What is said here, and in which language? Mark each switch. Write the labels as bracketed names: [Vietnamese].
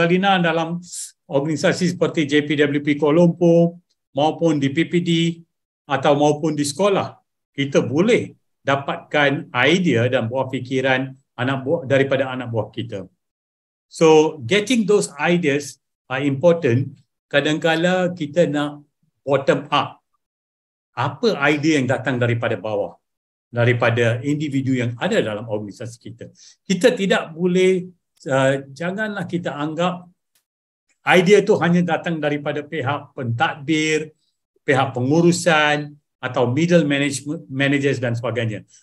[Malay] Zalina dalam organisasi seperti JPWP Kuala Lumpur maupun di PPD atau maupun di sekolah, kita boleh dapatkan idea dan buah fikiran daripada anak buah kita. [English] So, getting those ideas are important. [Malay] Kadang-kala kita nak bottom up. Apa idea yang datang daripada bawah, daripada individu yang ada dalam organisasi kita. Kita tidak boleh, janganlah kita anggap idea itu hanya datang daripada pihak pentadbir, pihak pengurusan atau middle managers dan sebagainya.